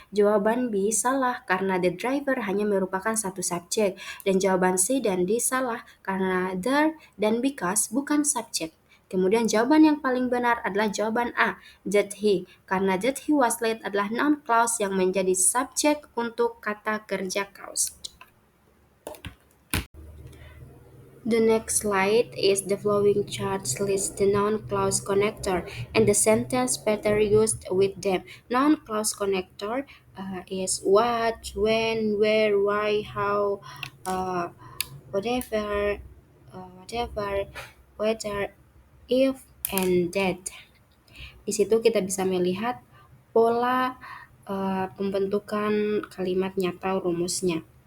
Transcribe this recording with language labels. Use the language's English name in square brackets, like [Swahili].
[Indonesian] Jawaban B salah karena [English] the driver [Indonesian] hanya merupakan satu subjek dan jawaban C dan D salah karena there dan because bukan subjek. Kemudian jawaban yang paling benar adalah jawaban A, that he, karena [English] that he was late [Indonesian] adalah noun clause yang menjadi subjek untuk kata kerja caused. [English] The next slide is the following charts list the noun clause connector and the sentence pattern used with them. Noun clause connector is what, when, where, why, how, whatever, whatever, whether, if, and that. [Indonesian] Di situ kita bisa melihat pola pembentukan kalimatnya atau rumusnya.